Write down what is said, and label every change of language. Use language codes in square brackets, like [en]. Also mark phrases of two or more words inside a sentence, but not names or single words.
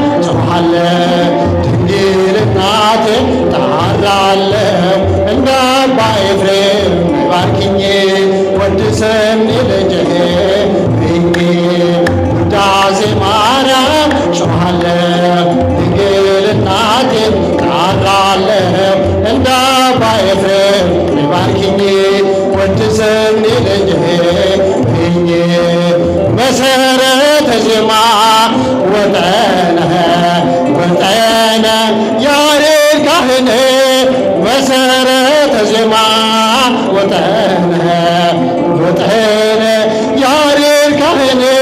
[am] ጮኻለሁ ድንግል እናቴ እጣራለሁ። እንደ አባ ኤፍሬም ባርኪኝ ወድሰኒ ልጄ ብኜ ውዳሴ ማርያም ጮኻለሁ ድንግል እናቴ እጣራለሁ። እንደ አባ ኤፍሬም ባርኪኝ ወድሰኒ ልጄ ብኜ [gez] መሰረተ ዜማ ወጠነ ወጠነ ያሬድ ካህን መሰረተ ዜማ ወጠነ ወጠነ ያሬድ ካህን